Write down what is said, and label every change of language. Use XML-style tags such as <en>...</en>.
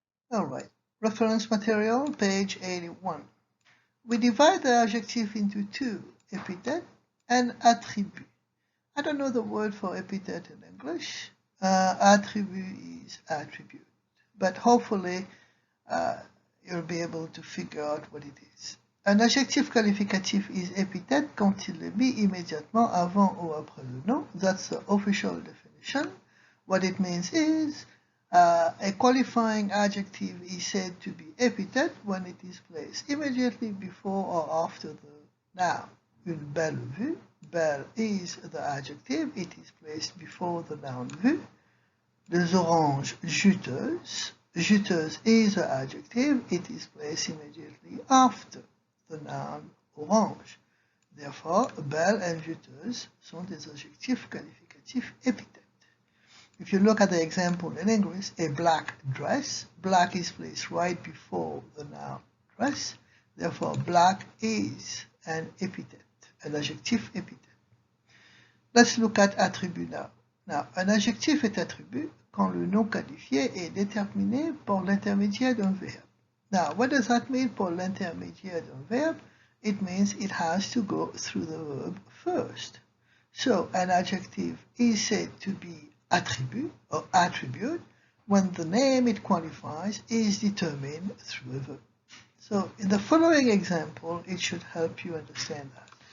<en>Alright, reference material, page 81. We divide the adjective into two, epithet and attribute. I don't know the word for epithet in English. Attribute is attribute, but hopefully you'll be able to figure out what it is.</en> <fr>Un adjectif qualificatif</fr> <en>is epithet</en> <fr>quand il est mis immédiatement avant ou après le nom.</fr> <en>That's the official definition. What it means is a qualifying adjective is said to be epithet when it is placed immediately before or after the noun.</en> <fr>Une belle vue.</fr> <en>Belle is the adjective. It is placed before the noun vue.</en> <fr>Des oranges juteuses.</fr> <en>Juteuse is the adjective. It is placed immediately after the noun orange. Therefore, belle and juteuse</en> <fr>sont des adjectifs qualificatifs épithètes.</fr> <en>If you look at the example in English, a black dress, black is placed right before the noun dress. Therefore, black is an epithet, an</en> <fr>adjectif épithète.</fr> <en>Let's look at attribut now.</en> <fr>Now, un adjectif est attribut quand le nom qualifié est déterminé par l'intermédiaire d'un verbe.</fr> <en>Now, what does that mean</en> <fr>par l'intermédiaire d'un verbe?</fr> <en>It means it has to go through the verb first. So, an adjective is said to be attribut or attribute when the name it qualifies is determined through a verb. So, in the following example, it should help you understand that.</en>